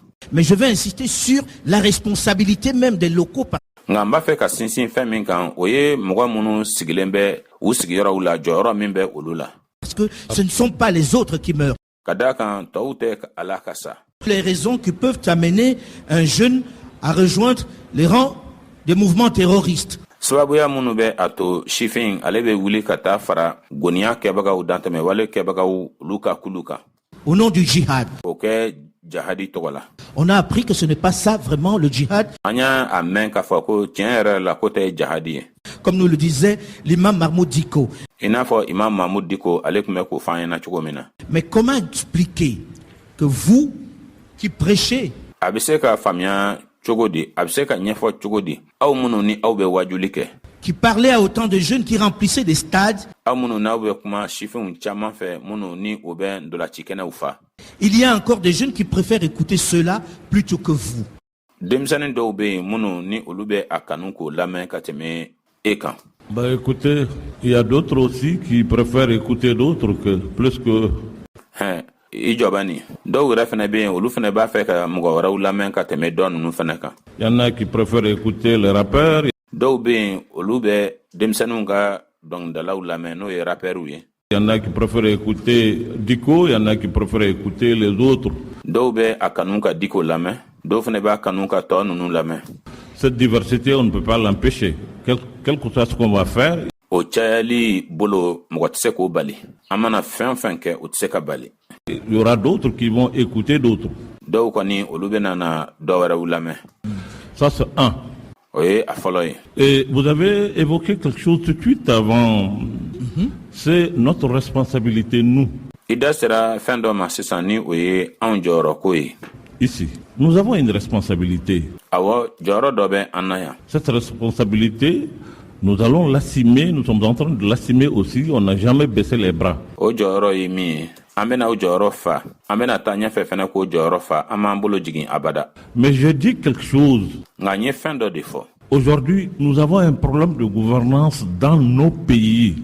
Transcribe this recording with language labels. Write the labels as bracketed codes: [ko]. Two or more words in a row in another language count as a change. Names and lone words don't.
[fr] Mais je vais insister sur la responsabilité même des locaux. [bm] Nka n b'a fɛ ka sinsin fɛn min kan o ye mɔgɔ minnu sigilen bɛ u sigiyɔrɔw la jɔyɔrɔ min bɛ olu la. [fr] Parce que ce ne sont pas les autres qui meurent. [bm] ka da kan tɔw tɛ ala ka sa. [fr] Les raisons qui peuvent amener un jeune à rejoindre les rangs des mouvements terroristes. [bm] Sababuya minnu bɛ a to sifin ale bɛ wuli ka taa fara goniya kɛbagaw dantɛmɛ wale kɛbagaw olu ka kulu kan. [fr] Au nom du djihad. [bm] O kɛ jahadi tɔgɔ la. [fr] On a appris que ce n'est pas ça vraiment le djihad. [bm] An y'a a mɛn k'a fɔ ko tiɲɛ yɛrɛ la ko tɛ jahadi ye. [fr] Comme nous le disait l'imam Mahmoud Diko. [bm] I n'a fɔ imam Mahmoud Diko ale tun bɛ k'o fɔ an ɲɛna cogo min na. [fr] Mais comment expliquer que vous qui prêchez, [bm] a bɛ se ka faamuya cogo di, a bɛ se ka ɲɛfɔ cogo di, aw minnu ni aw bɛ wajuli kɛ, [fr] qui parlait à autant de jeunes qui remplissaient des stades, [bm] aw minnu n'aw bɛ kuma sifinw caman fɛ minnu ni o bɛ ndolacikɛnɛw fa, [fr] il y a encore des jeunes qui préfèrent écouter cela plutôt que vous. [bm] denmisɛnnin dɔw bɛ yen minnu ni olu bɛ a kanu k'o lamɛn ka tɛmɛ e kan. [fr] Bah écoutez, il y a d'autres aussi qui préfèrent écouter d'autres que plus que... [bm] I jɔba ni dɔw yɛrɛ fɛnɛ bɛ yen olu fɛnɛ b'a fɛ ka mɔgɔ wɛrɛw lamɛn ka tɛmɛ dɔ ninnu fɛnɛ kan. [fr] Il y en a qui préfèrent écouter les rappeurs. [bm] Dɔw bɛ yen olu bɛ denmisɛnninw ka dɔnkilidalaw lamɛn n'o ye rappeurs ye. [fr] Il y en a qui préfèrent écouter Diko, il y en a qui préfèrent écouter les autres. [bm] Dɔw bɛ a kanu ka Diko lamɛn, dɔw fɛnɛ b'a kanu ka tɔ ninnu lamɛn. [fr] Cette diversité, on ne peut pas l'empêcher. Quel que soit ce qu'on va faire. [bm] O cayali bolo mɔgɔ tɛ se k'o bali. An mana fɛn fɛn kɛ o tɛ se ka bali. [fr] Il y aura d'autres qui vont écouter d'autres. [bm] Dɔw kɔni olu bɛ na dɔ wɛrɛw lamɛn. [fr] Ça c'est un. [bm] O ye a fɔlɔ ye. [fr] Et vous avez évoqué quelque chose tout de suite avant. C'est notre responsabilité, nous. [bm] I da sera fɛn dɔ ma sisan ni o ye anw jɔyɔrɔ ko ye. [fr] Ici, nous avons une responsabilité. [bm] Awɔ jɔyɔrɔ dɔ bɛ an na yan. [fr] Cette responsabilité, nous allons l'assumer, nous sommes en train de l'assumer aussi, on n'a jamais baissé les bras. [bm] O jɔyɔrɔ ye min ye, an bɛna o jɔyɔrɔ fa, an bɛna taa ɲɛfɛ fɛnɛ k'o jɔyɔrɔ fa, an m'an bolo jigin abada. [fr] Mais je dis quelque chose. [bm] Nka n ye fɛn dɔ de fɔ. [fr] Aujourd'hui, nous avons un problème de gouvernance dans nos pays.